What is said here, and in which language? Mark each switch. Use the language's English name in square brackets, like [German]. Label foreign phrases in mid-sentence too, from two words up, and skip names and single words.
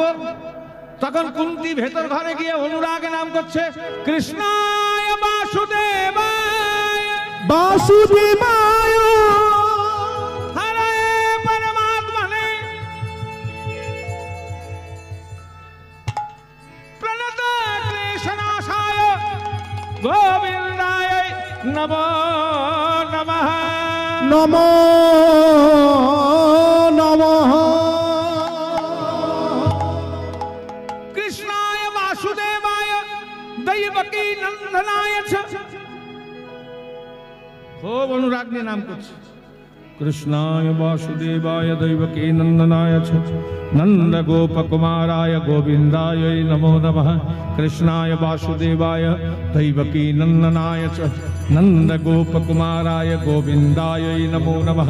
[Bangla] তখন কুন্তী ভেতর ঘরে গিয়ে অনুরাগে নাম করছে, [Sanskrit] কৃষ্ণায় বাসুদেবায় বাসুদেবায় হরে পরমাত্মনে প্রণত ক্লেশনাশায় গোবিন্দায় নমো নমঃ। নমো নমঃ। কৃষ্ণায় বাসুদেবায় দৈবকী নন্দনায় চ। [Bangla] খুব অনুরাগ নিয়ে নাম করছে, [Sanskrit] কৃষ্ণায় বাসুদেবায় দৈবকী নন্দনায় চ নন্দ গোপ কুমারায় গোবিন্দায় নমো নমঃ। কৃষ্ণায় বাসুদেবায় দৈবকী নন্দনায় চ নন্দ গোপ কুমারায় গোবিন্দায় নমো নমঃ।